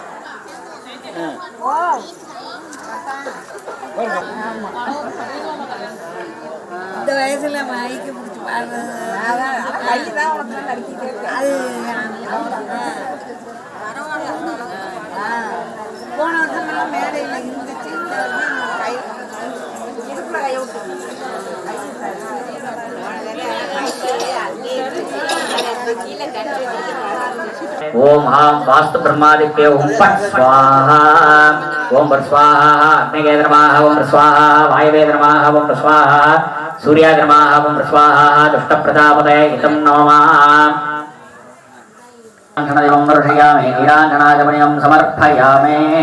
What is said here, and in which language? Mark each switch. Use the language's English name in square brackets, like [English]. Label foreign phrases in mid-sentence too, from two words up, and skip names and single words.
[Tamil] இந்த வயசுல மைக்கு பிடிச்சி பாடுறது அது போன வருஷம் மேடையில் இருந்துச்சு. இந்த வருஷம் கை இடுப்புல கை விட்டு [Sanskrit] ओम हां वास्तु ब्रह्मादित्य ओम पट स्वाहा ओम स्वाहा अग्निगे नमः ओम स्वाहा वायवे नमः ओम स्वाहा सूर्याय नमः ओम स्वाहा दुष्ट प्रजापतये इदं नमः अंजनदेवं दर्शयामि नीराञ्जनाजमयं समर्पयामि